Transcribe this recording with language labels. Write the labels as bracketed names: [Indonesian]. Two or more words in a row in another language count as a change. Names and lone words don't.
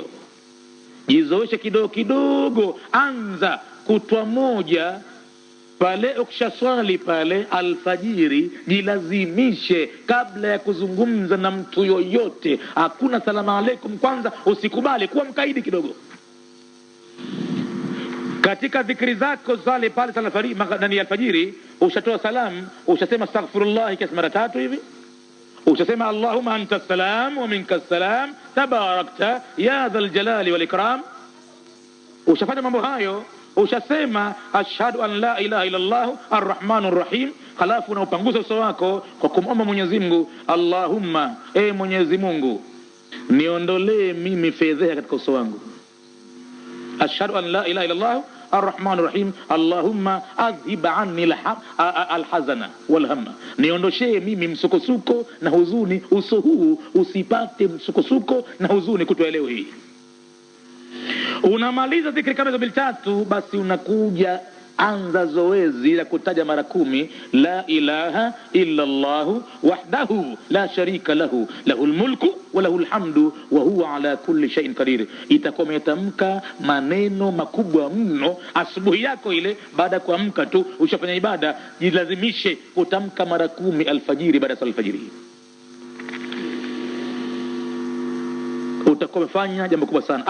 [Swahili] Jizoeshe kidogo kidogo, anza kutwa moja pale ukishaswali pale alfajiri, jilazimishe kabla ya kuzungumza na mtu yoyote, hakuna [Arabic] سلام عليكم [Swahili] kwanza, usikubali, kuwa mkaidi kidogo katika dhikri zako zale pale ndani alfajiri. Ushatoa salamu, ushasema astaghfirullah kiasi mara 3 hivi, ushasema [Arabic] اللهم أنت سلام ومنك سلام تباركت يا ذا الجلال والإكرام, [Swahili] ushafanya mambo hayo, ushasema [Arabic] أشهد أن لا إله إلا الله الرحمن الرحيم, [Swahili] halafu unaupanguza uso wako kwa kumomba Mwenyezi Mungu, Allahumma, Mwenyezi Mungu niondolee mimi fedheha katika uso wangu. [Arabic] أشهد أن لا إله إلا الله الرحمن الرحيم, اللهم أذهب عني الحزن والهم, [Swahili] niondoshe mimi msukosuko na huzuni, uso huu usipate msukosuko na huzuni kutwa leo hii. Unamaliza dhikri kama hizo 3, basi unakuja anza zoezi la kutaja mara 10 [Arabic] لا إله إلا الله وحده لا شريك له، له الملك وله الحمد وهو على كل شيء قدير. [Swahili] Itakuwa umetamka maneno makubwa mno asubuhi yako ile. Baada ya kuamka tu ushafanya ibada, jilazimishe kutamka mara 10 alfajiri, baada ya sala alfajiri. Utakuwa umefanya jambo kubwa sana.